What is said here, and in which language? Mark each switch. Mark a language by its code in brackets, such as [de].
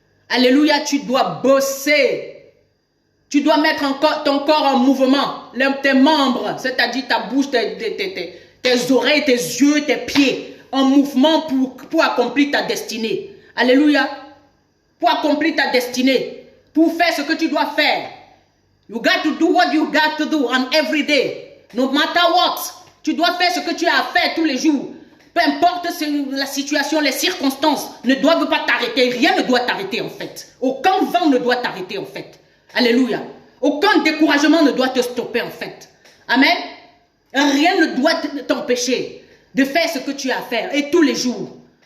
[fr] Alléluia, tu dois bosser. Tu dois mettre ton corps en mouvement. Tes membres, c'est-à-dire ta bouche, tes oreilles, tes yeux, tes pieds, en mouvement pour accomplir ta destinée. Alléluia. Pour accomplir ta destinée. Pour faire ce que tu dois faire. [en] You got to do what you got to do on every day. No matter what. [fr] Tu dois faire ce que tu as à faire tous les jours. Peu importe la situation, les circonstances ne doivent pas t'arrêter. Rien ne doit t'arrêter en fait. Aucun vent ne doit t'arrêter en fait. Alléluia. Aucun découragement ne doit te stopper en fait. Amen. Rien ne doit t'empêcher de faire ce que tu as à faire. Et tous les jours.